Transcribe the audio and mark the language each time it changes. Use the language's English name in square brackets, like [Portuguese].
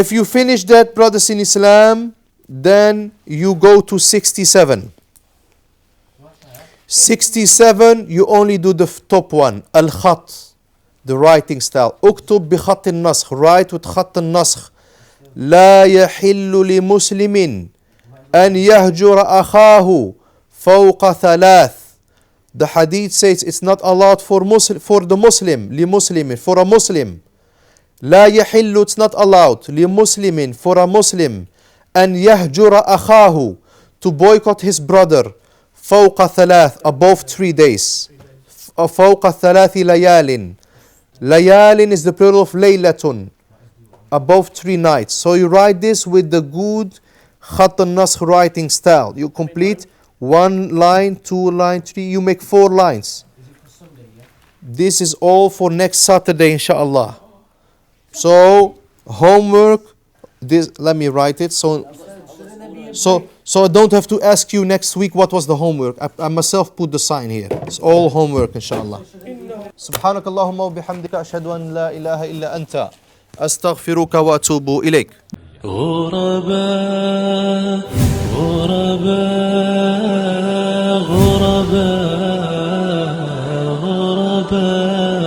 [English] If you finish that, brothers in Islam, then you go to 67. 67, you only do the top one. Al-Khat, the writing style. [Arabic] اكتب بخط النسخ. [English] Write with [Arabic] خط النسخ. لا يحل لمسلم أن يهجر أخاه فوق ثلاث. [English] The hadith says it's not allowed for the Muslim, [Arabic] لمسلم, [English] for a Muslim. [Arabic] لا يحل, [English] it's not allowed, [Arabic] لمسلم, [English] for a Muslim, [Arabic] أن يهجر أخاه, [English] to boycott his brother, [Arabic] فوق ثلاث, [English] above 3 days. [Arabic] فوق ثلاث ليال. ليال [English] is the plural of [Arabic] ليلة, [English] above 3 nights. So you write this with the good [Arabic] خط النسخ [English] writing style. You complete 1 line, 2 line, 3, you make 4 lines. Is it for Sunday, yeah? This is all for next Saturday, inshallah. So, homework, this, let me write it. So I don't have to ask you next week what was the homework. I myself put the sign here. It's all homework, inshallah. [Arabic] سبحانك اللهم وبحمدك أشهد أن لا إله إلا أنت أستغفرك وأتوب إليك. غرباء غرباء غرباء غرباء